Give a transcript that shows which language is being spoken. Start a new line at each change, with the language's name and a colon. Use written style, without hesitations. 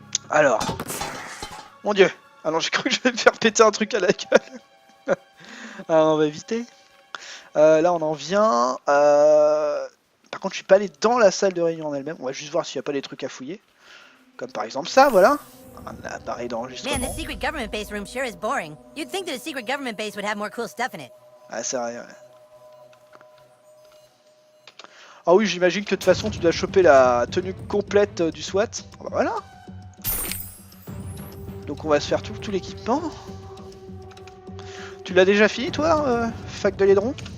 French: Alors. Mon dieu. Alors j'ai cru que je vais me faire péter un truc à la gueule. Alors on va éviter. Là on en vient. Par contre je suis pas allé dans la salle de réunion en elle-même. On va juste voir s'il n'y a pas des trucs à fouiller. Comme par exemple ça, voilà. Un appareil d'enregistrement.
English: Man, this secret government base room sure is boring. You'd think that a secret government base would have more cool stuff in it.
French: Ah, c'est vrai, ouais. Ah oui, j'imagine que de toute façon tu dois choper la tenue complète du SWAT. Bah, voilà. Donc on va se faire tout l'équipement. Tu l'as déjà fini toi, fac de Laidron?